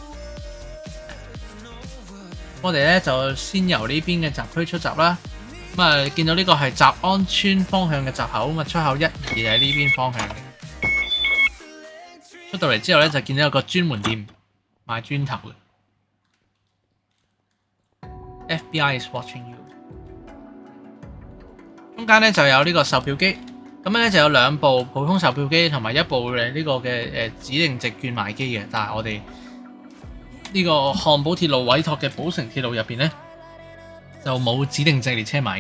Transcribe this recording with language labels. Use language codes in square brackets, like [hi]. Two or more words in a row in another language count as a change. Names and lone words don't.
[yue] 我哋咧就先由呢邊嘅閘區出閘啦。咁見到呢個係澤安村方向嘅閘口，咁出口1、2喺呢邊方向嘅。出到嚟之後咧，就見到有個專門店賣磚頭嘅。 [en] FBI is watching you。 [yue] 中間咧就有呢個售票機，咁咧就有2部普通售票機同埋1部呢個嘅指定席券賣機嘅。但係我哋呢個漢寶鐵路委託嘅寶城鐵路入邊咧就冇指定席列車賣嘅。